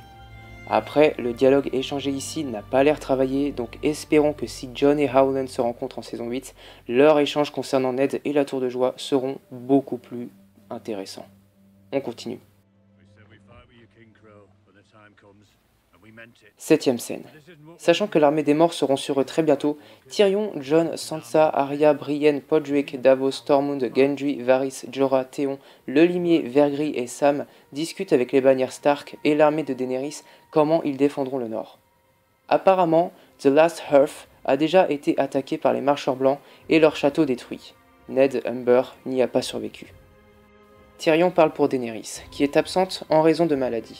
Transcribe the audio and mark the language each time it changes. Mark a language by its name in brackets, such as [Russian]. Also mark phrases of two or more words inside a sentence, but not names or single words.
[French] Après, le dialogue échangé ici n'a pas l'air travaillé, donc espérons que si Jon et Howland se rencontrent en saison 8, leurs échanges concernant Ned et la Tour de Joie seront beaucoup plus intéressants. On continue. 7e scène. Sachant que l'armée des morts seront sur eux très bientôt, Tyrion, Jon, Sansa, Arya, Brienne, Podrick, Davos, Tormund, Gendry, Varys, Jorah, Theon, Le Limier, Vergris et Sam discutent avec les bannières Stark et l'armée de Daenerys comment ils défendront le nord. Apparemment, The Last Hearth a déjà été attaqué par les marcheurs blancs et leur château détruit. Ned Humber n'y a pas survécu. Tyrion parle pour Daenerys, qui est absente en raison de maladie.